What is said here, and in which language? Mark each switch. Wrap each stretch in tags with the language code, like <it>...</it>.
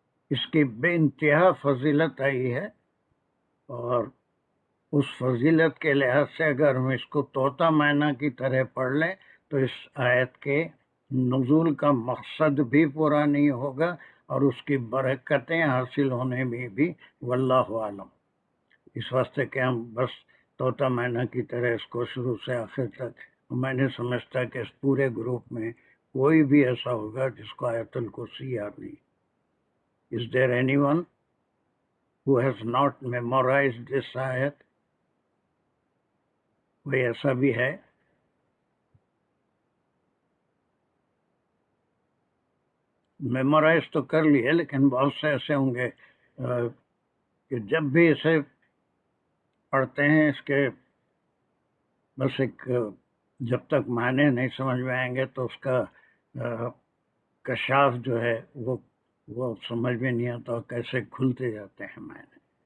<ur>اس کی بے انتہا فضیلت آئی ہے، اور اس فضیلت کے لحاظ سے اگر ہم اس کو طوطا مینا کی طرح پڑھ لیں تو اس آیت کے نزول کا مقصد بھی پورا نہیں ہوگا، اور اس کی برکتیں حاصل ہونے میں بھی واللہ عالم. اس واسطے کہ ہم بس طوطا مینا کی طرح اس کو شروع سے آخر تک، میں نے سمجھتا کہ اس پورے گروپ میں کوئی بھی ایسا ہوگا جس کو آیت الکرسی یاد نہیں.</ur> <en>Is there anyone who has not memorized this ayat?</en> <ur>کوئی ایسا بھی ہے؟ میمورائز تو کر لیے، لیکن بہت سے ایسے ہوں گے کہ جب بھی اسے پڑھتے ہیں اس کے بس ایک جب تک معنی نہیں سمجھ میں آئیں گے تو اس کا کشاف جو ہے وہ سمجھ میں نہیں آتا، کیسے کھلتے جاتے ہیں معنی.</ur>